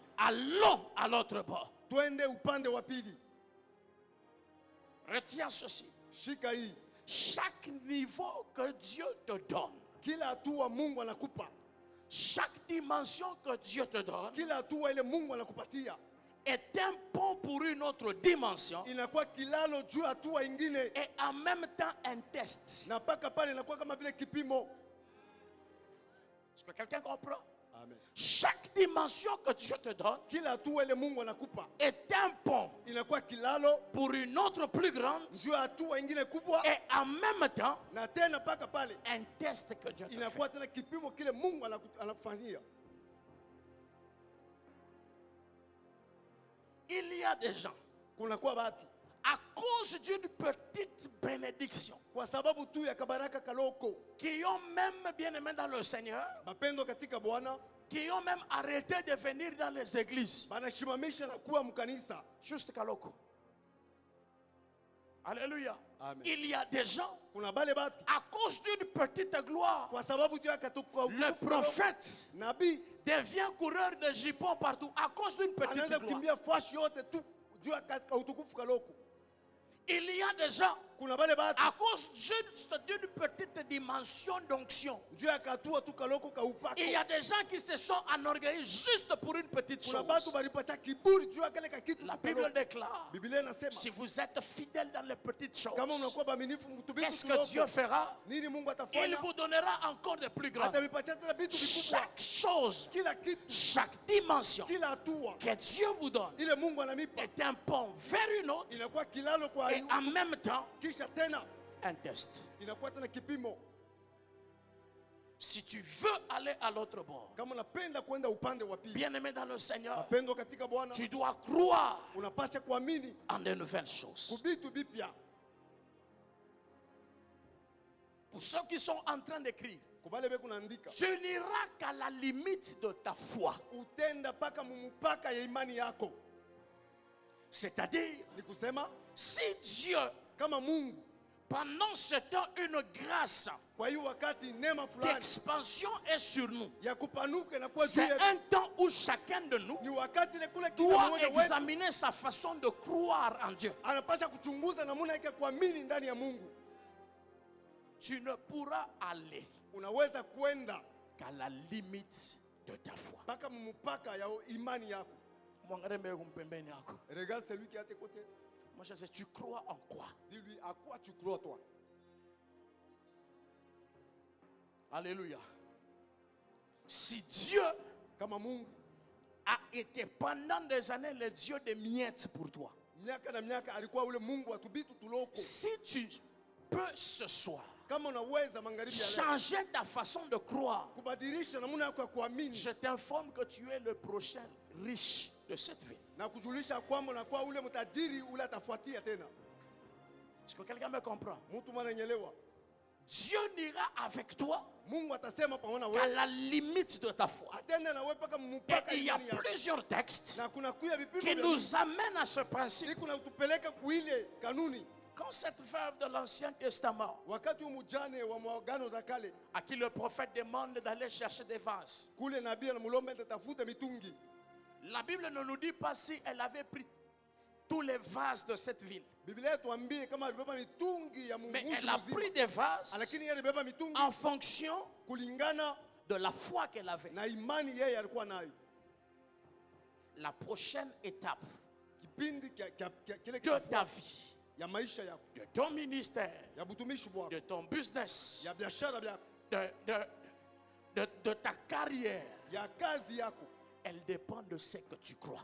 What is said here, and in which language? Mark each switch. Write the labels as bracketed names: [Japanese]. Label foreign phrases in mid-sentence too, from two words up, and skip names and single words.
[French] Allons à l'autre bord. Retiens ceci. Chaque niveau que Dieu te donne, chaque dimension que Dieu te donne est un pont pour une autre dimension. [Swahili] Inakuwa kilalo juu hatua ingine. [French] Et en même temps un test. [Swahili] Na paka pale inakuwa kama vile kipimo. [French] Est-ce que quelqu'un comprend? Amen. Chaque dimension que Dieu te donne [Swahili] kila hatua ile Mungu anakupa [French] est un pont [Swahili] inakuwa kilalo [French] pour une autre plus grande. [Swahili] Juu hatua ingine kubwa. [French] Et en même temps [Swahili] na tena paka pale [French] un test que Dieu te fait. [Swahili] Inakuwa tena kipimo kile Mungu anakufanyia. [French] Il y a des gens [Swahili] kunakuwa watu [French] à cause d'une petite bénédiction [Swahili] kwa sababu tu ya kabaraka kaloko [French] qui ont même bien aimé dans le Seigneur, [Swahili] mapendo katika Bwana, [French] qui ont même arrêté de venir dans les églises. [Swahili] Banashimamisha na kuwa mkanisa. Juste kaloko. Alléluia. Amen. [French] Il y a des gens [Swahili] kuna bale batu [French] à cause d'une petite gloire. [Swahili] Kwa sababu tu ya [French] le prophète [Swahili] nabii [French] devient coureur de jupons partout à cause d'une petite [Swahili] anaanza [French] gloire. [Swahili] kukimbia fashi yote tu juu ya utukufu kaloko. [French] Il y a des gens [Swahili] kuna bale batu [French] à cause d'une petite dimension d'onction. [Swahili] Juu ya katua tu kaloko ka upako. [French] Il y a des gens qui se sont enorgueillis juste pour une petite [Swahili] kuna [French] chose. [Swahili] batu balipacha kiburi juu ya kale ka kitu. [French] La Bible déclare, [Swahili] Biblia inasema [French] si vous êtes fidèle dans les petites choses, [Swahili] kama unakuwa baaminifu mtumishi [French] qu'est-ce que Dieu fera? [Swahili] nini Mungu [French] Il [Swahili] atafanya? [French] vous donnera encore de plus grands. [Swahili] Atavipacha tena vitu vikubwa. [French] Chaque chose, [Swahili] Kila kitu, [French] chaque dimension [Swahili] kila hatua [French] que Dieu vous donne [Swahili] ile Mungu ananipa [French] est un pont vers une autre [Swahili] inakuwa kilalo kwa [French] et en même temps [Swahili] kisha tena [French] un test. [Swahili] inakuwa tena kipimo. [French] Si tu veux aller à l'autre bord, [Swahili] Kama unapenda kwenda upande wa pili, [French] bien-aimé dans le Seigneur, [Swahili] mapendo katika Bwana, [French] tu dois croire [Swahili] unapasha kuamini [French] en de nouvelles choses. [Swahili] kubitu bipya. [French] Pour ceux qui sont en train d'écrire, [Swahili] Kubale be kunaandika [French] tu n'iras qu'à la limite de ta foi. [Swahili] utenda paka mumupaka ya imani yako. [French] C'est-à-dire, [Swahili] Ni kusema [French] si Dieu, [Swahili] kama Mungu [French] pendant ce temps, une grâce [Swahili] kwa hiyo wakati neema fulani [French] d'expansion est sur nous, [Swahili] ya kupanuka inakuwa juu [French] c'est [Swahili] yetu, [French] un temps où chacun de nous [Swahili] ni wakati ile kule kila [French] doit [Swahili] mmoja wetu [French] examiner sa façon de croire en Dieu. [Swahili] anapasha kuchunguza namna yake kuamini ndani ya Mungu. [French] Tu ne pourras aller [Swahili] Unaweza kwenda [French] qu'à la limite de ta foi. [Swahili] mpaka mumupaka ya imani yako. [French] Regarde celui qui est à tes côtés. Moi je sais, tu crois en quoi? Dis-lui à quoi tu crois toi. Alléluia. Si Dieu [Swahili] Kama Mungu [French] a été pendant des années le Dieu des miettes pour toi, [Swahili] miaka na miaka alikuwa ule Mungu atubitu tuloko. [French] si tu peux ce soir [Swahili] Kama unaweza magharibi ya leo [French] changer ta façon de croire, [Swahili] kubadilisha namna yako ya kuamini [French] je t'informe que tu es le prochain riche de cette vie. [Swahili] na kujulisha kwamba unakuwa ule mtajiri ule atafuatia tena. [French] Est-ce que quelqu'un me comprend? [Swahili] Mtu mwananyelewa. [French] Dieu n'ira avec toi [Swahili] Mungu atasema pamoja na [French] qu'à [Swahili] wewe. [French] la limite de ta foi. [Swahili] Atenda na wewe paka [French] Et [Swahili] mpaka [French] il y a [Swahili] imani yako. [French] plusieurs textes [Swahili] Na kuna kuya vipimo [French] qui [Swahili] vya [French] nous amènent à ce principe. [Swahili] Mungu na kutupeleka kuile kanuni. [French] Quand cette veuve de l'Ancien Testament, [Swahili] Wakati mjane wa maagano za kale [French] à qui le prophète demande d'aller chercher des vases, [Swahili] kule nabii anamlomba atafuta mitungi. [French] la Bible ne nous dit pas si elle avait pris tous les vases de cette ville. [Swahili] Biblia tuambie kama alibeba mitungi ya Mungu [French] Mais elle a pris des vases [Swahili] lakini yeye alibeba mitungi [French] en fonction [Swahili] kulingana [French] de la foi qu'elle avait. [Swahili] na imani yeye alikuwa nayo. [French] La prochaine étape [Swahili] Kipindi kile [French] de ta vie, [Swahili] ya maisha yako, [French] de ton ministère, [Swahili] ya butumishi bwako, [French] de ton business, [Swahili] ya biashara yako, [French] de ta carrière, [Swahili] ya kazi yako, [French] elle dépend de ce que tu crois.